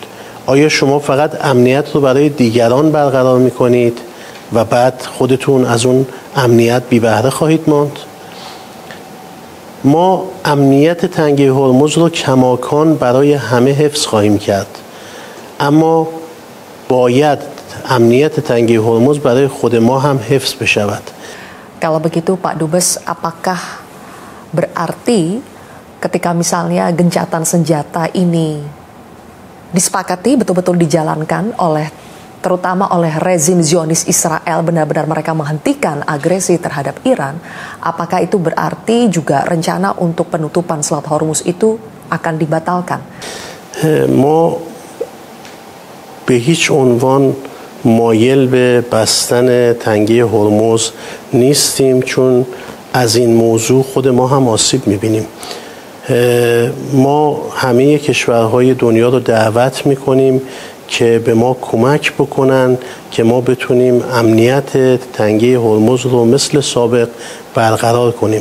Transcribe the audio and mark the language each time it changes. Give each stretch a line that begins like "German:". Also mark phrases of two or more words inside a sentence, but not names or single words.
Persian: آیا شما فقط امنیت رو برای دیگران برقرار میکنید و بعد خودتون از اون امنیت بی بهره خواهید ماند؟ ما امنیت تنگه هرمز رو کماکان برای همه حفظ خواهیم کرد، اما باید امنیت تنگه هرمز برای خود ما هم حفظ بشود.
Indonesian: Kalau begitu Pak Dubes, apakah berarti ketika misalnya gencatan senjata ini disepakati betul-betul dijalankan oleh terutama oleh rezim Zionis Israel, benar-benar mereka menghentikan agresi terhadap Iran, apakah itu berarti juga rencana untuk penutupan Selat Hormuz itu akan dibatalkan?
Persian: ما به هیچ عنوان مایل به بستن تنگه هرمز نیستیم، چون از این موضوع خود ما هم آسیب می‌بینیم. ما همه کشورهای دنیا رو دعوت می‌کنیم که به ما کمک بکنن که ما بتونیم امنیت تنگه هرمز رو مثل سابق برقرار کنیم.